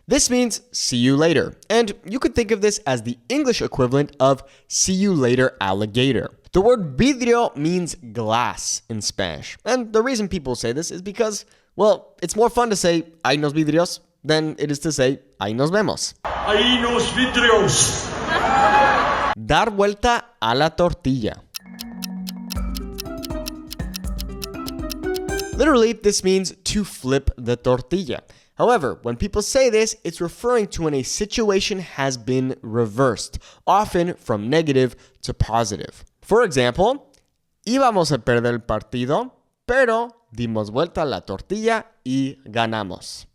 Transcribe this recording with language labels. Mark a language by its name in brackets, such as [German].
[English] This means see you later, and you could think of this as the English equivalent of see you later alligator. The word vidrio means glass in Spanish, and the reason people say this is because, well, it's more fun to say [Spanish] ahí nos vidrios [English] than it is to say [Spanish] ahí nos vemos. Ahí nos vidrios. Dar vuelta a la tortilla. [English] Literally, this means to flip the tortilla. However, when people say this, it's referring to when a situation has been reversed, often from negative to positive. For example, [Spanish] íbamos a perder el partido, pero dimos vuelta a la tortilla y ganamos.